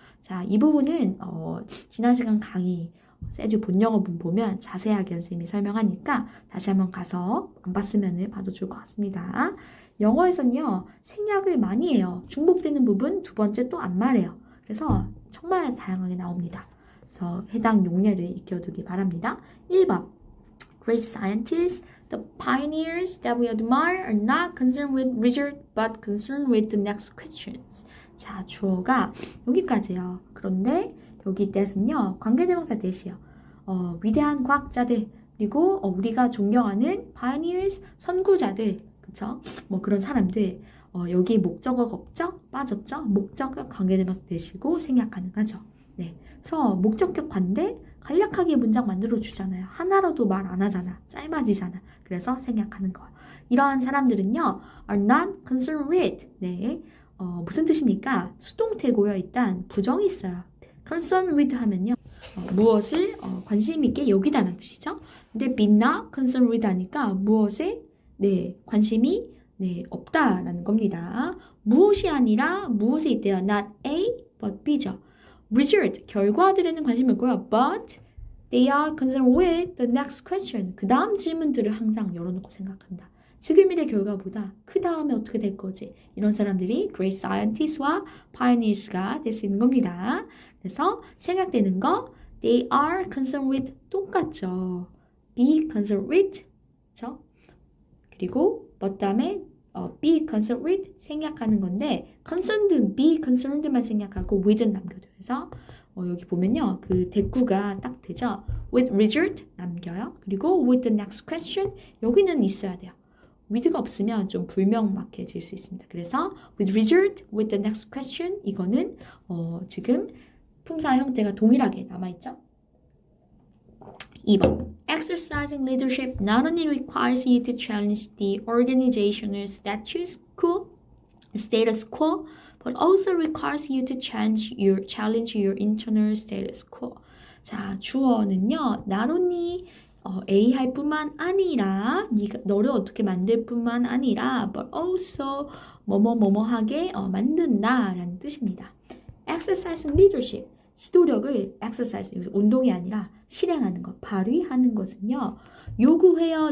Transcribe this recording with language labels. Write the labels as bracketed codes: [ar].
[ko] 자, 이 부분은 지난 시간 강의 세듀 본영어문 보면 자세하게 선생님이 설명하니까 다시 한번 가서 안 봤으면 봐도 좋을 것 같습니다. 영어에서는요 생략을 많이 해요. 중복되는 부분 두 번째 또 안 말해요. 그래서 정말 다양하게 나옵니다. 그래서 해당 용례를 익혀두기 바랍니다. [en] 1번 Great scientists, the pioneers that we admire are not concerned with result but concerned with the next questions. [ko] 자, 주어가 여기까지요. 그런데 여기 that은요 관계대명사 that이요. 위대한 과학자들 그리고 우리가 존경하는 pioneers 선구자들 그쵸? 뭐 그런 사람들 여기 목적어가 없죠? 빠졌죠? 목적어 관계대명사 that이고 생략 가능하죠. 네, 그래서 목적격 관대 간략하게 문장 만들어 주잖아요. 하나라도 말 안 하잖아. 짧아지잖아. 그래서 생략하는 거. 이러한 사람들은요, [en] are not concerned with. [ko] 네, 무슨 뜻입니까? 수동태고요. 일단 부정이 있어요. concerned with 하면요, 무엇을 관심 있게 여기다는 뜻이죠. 근데 [en] be not concerned with [ko] 하니까 무엇에 네, 관심이 네, 없다라는 겁니다. 무엇이 아니라 무엇에 있대요. Not A, but B죠. Result, 결과들에는 관심이 없고요. [en] But they are concerned with the next question. [ko] 그 다음 질문들을 항상 열어놓고 생각한다. 지금일의 결과보다 그 다음에 어떻게 될 거지? 이런 사람들이 great scientists와 pioneers가 될 수 있는 겁니다. 그래서 생각되는 거 [en] they are concerned with [ko] 똑같죠. be concerned with 그렇죠? 그리고 but 다음에 [en] be concerned with [ko] 생략하는 건데 concerned, be concerned만 생략하고 with는 남겨둬요. 그래서 여기 보면요. 그 대꾸가 딱 되죠. with result 남겨요. 그리고 [en] with the next question [ko] 여기는 있어야 돼요. with가 없으면 좀 불명확해질 수 있습니다. 그래서 [en] with result, with the next question [ko] 이거는 지금 품사 형태가 동일하게 남아있죠. [en] 2번 Exercising leadership not only requires you to challenge the organizational status quo, but also requires you to challenge your internal status quo. [ko] 자, 주어는요. not only A 할 뿐만 아니라 너를 어떻게 만들 뿐만 아니라 but also 뭐뭐뭐뭐하게 만든다라는 뜻입니다. [en] Exercising leadership [ko] 지도력을 exercise, 운동이 아니라 실행하는 것, 발휘하는 것은요. 요구해요.